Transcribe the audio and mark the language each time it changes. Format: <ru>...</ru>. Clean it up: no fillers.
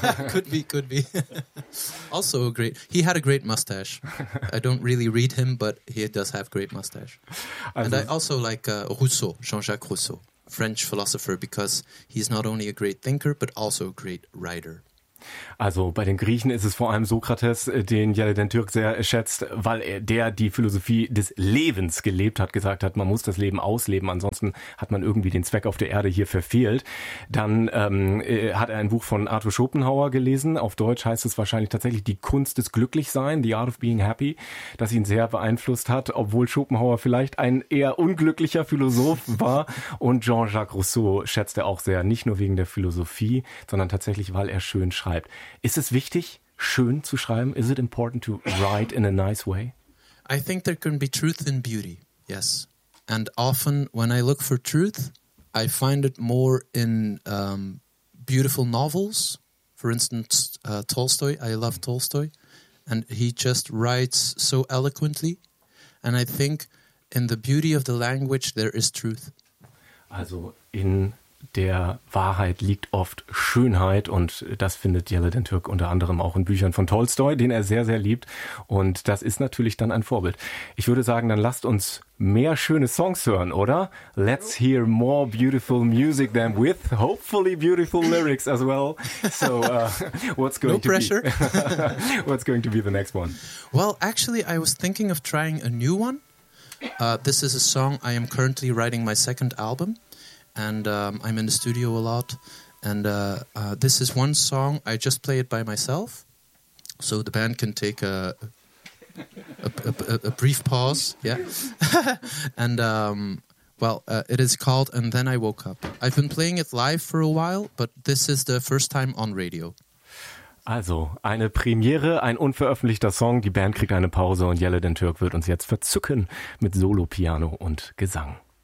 <en>could be. Also a great, he had a great mustache. I don't really read him, but he does have great mustache. And I also like Rousseau, Jean-Jacques Rousseau, French philosopher, because he's not only a great thinker, but also a great writer.</en> <de>Also bei den Griechen ist es vor allem Sokrates, den Jelle den Türk sehr schätzt, weil er der die Philosophie des Lebens gelebt hat, gesagt hat, man muss das Leben ausleben, ansonsten hat man irgendwie den Zweck auf der Erde hier verfehlt. Dann hat er ein Buch von Arthur Schopenhauer gelesen, auf Deutsch heißt es wahrscheinlich tatsächlich Die Kunst des Glücklichseins, The Art of Being Happy, das ihn sehr beeinflusst hat, obwohl Schopenhauer vielleicht ein eher unglücklicher Philosoph war. Und Jean-Jacques Rousseau schätzt er auch sehr, nicht nur wegen der Philosophie, sondern tatsächlich, weil er schön schreibt. Ist es wichtig, schön zu schreiben?</de> <en>Is it important to write in a nice way? I think there can be truth in beauty, yes. And often when I look for truth, I find it more in beautiful novels. For instance, Tolstoy. I love Tolstoy. And he just writes so eloquently. And I think in the beauty of the language, there is truth.</en> <de>Also in der Wahrheit liegt oft Schönheit und das findet Jelle den Türk unter anderem auch in Büchern von Tolstoi, den er sehr, sehr liebt und das ist natürlich dann ein Vorbild. Ich würde sagen, dann lasst uns mehr schöne Songs hören, oder?</de> <en>Let's hear more beautiful music than with hopefully beautiful lyrics as well. So what's going to be the next one? Well, actually I was thinking of trying a new one. This is a song I am currently writing my second album. And I'm in the studio a lot, and this is one song, I just play it by myself, so the band can take a brief pause, yeah, and it is called And Then I Woke Up. I've been playing it live for a while, but this is the first time on radio.</en> <de>Also, eine Premiere, ein unveröffentlichter Song, die Band kriegt eine Pause und Jelle den Türk wird uns jetzt verzücken mit Solo-Piano und Gesang.</de>